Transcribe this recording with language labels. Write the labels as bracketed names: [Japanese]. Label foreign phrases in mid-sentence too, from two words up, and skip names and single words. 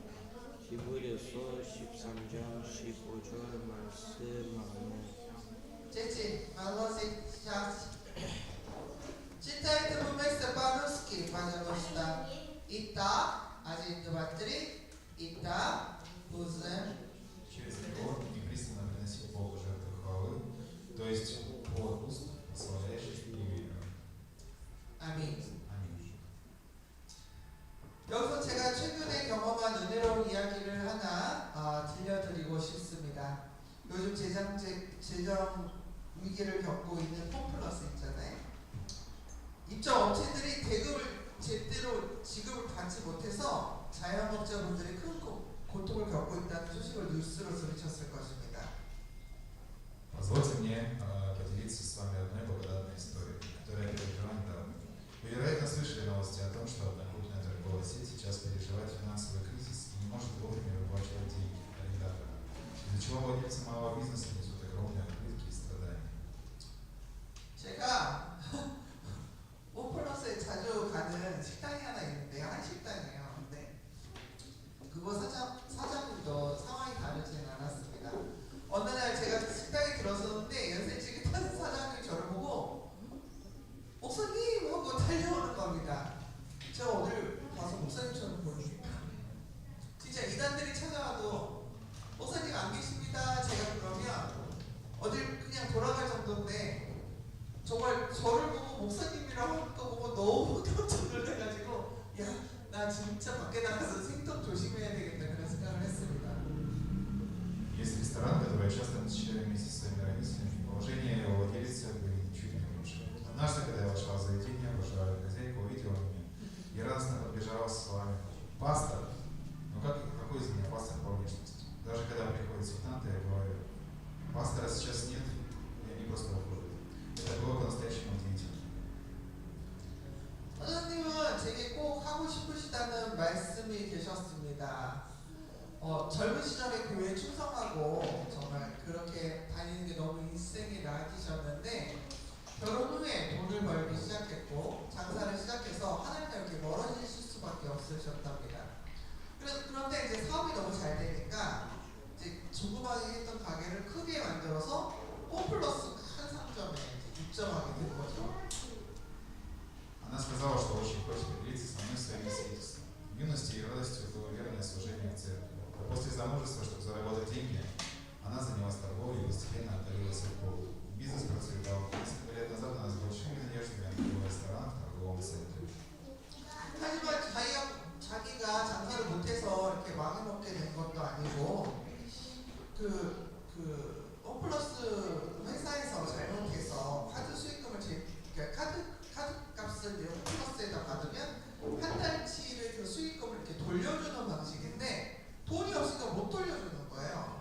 [Korean] 히브리서 13장 15절 말씀하며 제제 말로시 샤스. 시텍트 부메세 파루스키 빠져봅시다. 있다. 아직 그 battery 있다. 무슨 [Russian] Через него непрестанно приносить Богу жертву хвалы, то есть от уст, прославляющих имя Его. [Korean] 아멘. [Russian] Аминь. [Korean] 여기서 제가 최근에 경험한 은혜로운 이야기를 하나 들려드리고 싶습니다. 요즘 재정 위기를 겪고 있는 홈플러스 있잖아요. 입점 업체들이 대금을 제대로 지급을 받지 못해서 자영업자분들이 큰 고통을 겪고 있다는 소식을 뉴스로 들으셨을 것입니다. [Russian] Позвольте мне поделиться с вами одной благодатной историей, которая пережила недавно. Вы, вероятно, слышали новости о том, что одна крупная торговая сеть сейчас переживает финансовый кризис и не может вовремя выплачивать деньги арендаторам, из-за чего владельцы малого бизнеса несут огромные убытки и страдания. [Korean] 제가 오플러스에 자주 가는 식당이 하나 있는데 한식당이에요. 근데 그거 사장님도 상황이 다르지는 않았습니다. 어느 날 제가 식당에 들어섰는데 연세지긋한 사장님이 저를 보고 목사님 하고 달려오는 겁니다. 제가 어딜 봐서 목사님처럼 보입니까? 진짜 이단들이 찾아와도 목사님 안 계십니다. 제가 그러면 어딜 그냥 돌아갈 정도인데 정말 저를 보고 목사님이라고 하는 거 보고 너무 깜짝 놀라가지고 야 나 진짜 밖에 나가서 생각 조심해야 되겠다 그런 생각을 했습니다. [Russian] Есть ресторан, который я часто посещаю вместе со своими родителями, положение его владельца были ничуть не лучше. Однажды, когда я вошла в заведение, уважаемая хозяйка увидела меня и радостно подбежала со словами: «Пастор!» Ну какой из меня пастор по внешности? Даже когда приходят сектанты, я говорю: «Пастора сейчас нет», и они просто уходят. Это было по-настоящему удивительно. [Korean] 사장님은 제게 꼭 하고 싶으시다는 말씀이 계셨습니다. 젊은 시절에 교회에 충성하고 정말 그렇게 다니는 게 너무 인생의 낙이셨는데 결혼 후에 돈을 벌기 시작했고 장사를 시작해서 하나님과 이렇게 멀어지실 수밖에 없으셨답니다. 그런데 이제 사업이 너무 잘 되니까 이제 조그맣게 했던 가게를 크게 만들어서 홈플러스 큰 상점에 입점하게 된 거죠. [Russian] Она сказала, что очень хочет поделиться со мной своими свидетельствами. В юности и радостью было верное служение в церкви. После замужества, чтобы заработать деньги, она занялась торговлей и постепенно отдалилась от Бога. Бизнес процветал. Несколько лет назад она с большими надеждами открыла ресторан в торговом центре. [Korean] 하지만 자기가 장사를 못해서 이렇게 망해먹게 된 것도 아니고 홈플러스 회사에서 잘못해서 카드 수익금을 카드 값을 홈플러스에다 받으면 한 달치를 그 수익금을 이렇게 돌려주는 방식인데 돈이 없으니까 못 돌려주는 거예요.